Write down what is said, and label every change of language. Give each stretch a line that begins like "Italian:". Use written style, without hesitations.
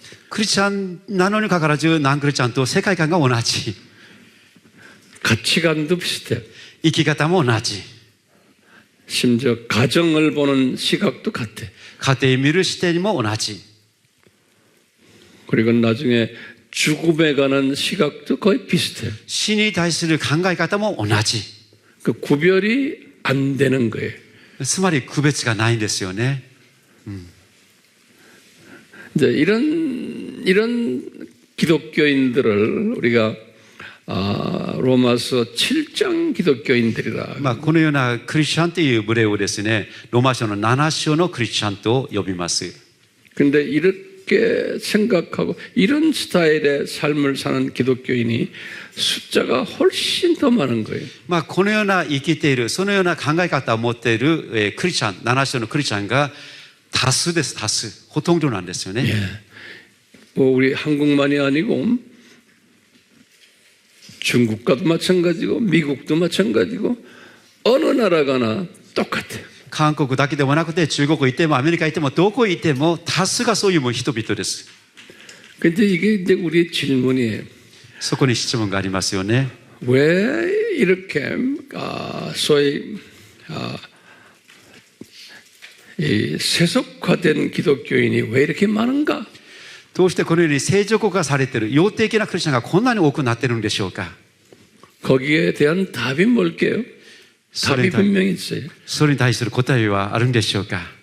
Japanese: クリスチャンなのにかかわらずナンクリスチャンと世界観が同じ。
Korean: 가치관도 비슷해요.
Japanese: 生き方も同じ。
Korean: 심지어 가정을 보는 시각도 같아.
Japanese: 家庭見る視点も同じ。
Korean: 그리고 나중에 죽음에 관한 시각도 거의 비슷해요.
Japanese: 死に対する考え方も同じ。
Korean: 그 구별이 안 되는 거예요.
Japanese: つまり区別がないんですよね。
Korean: 이제 이런 기독교인들을 우리가 로마서 7장 기독교인들이라.
Japanese: まあ、このようなクリスチャンという部類をですね、ローマ書の7章のクリスチャンと呼びます。
Korean: 근데 이렇게 생각하고 이런 스타일의 삶을 사는 기독교인이 숫자가 훨씬 더 많은 거예요.
Japanese: まあ、このような生きている、そのような考え方を持っている、クリスチャン、7章のクリスチャンが多数です、多数。ほとんどなんですよね。
Korean: 뭐 우리 한국만이 아니고 중국과도 마찬가지고 미국도 마찬가지고 어느 나라 가나 똑같아요.
Japanese: 韓国だけでもなくて中国行ってもアメリカ行ってもどこ行っても多数がそういう人々です。
Korean: 근데 이게 이제 우리의 질문이에요.
Japanese: そこに質問がありますよね。
Korean: 왜 이렇게 소위 이 세속화된 기독교인이 왜 이렇게 많은가?
Japanese: どうしてこのように聖俗化されている、幼稚的なクリスチャンがこんなに多くなっているんでしょうか。
Korean: 거기에 대한 답이 뭘게요? 답이 분명히 있어요.
Japanese: それに対する答えはあるんでしょうか。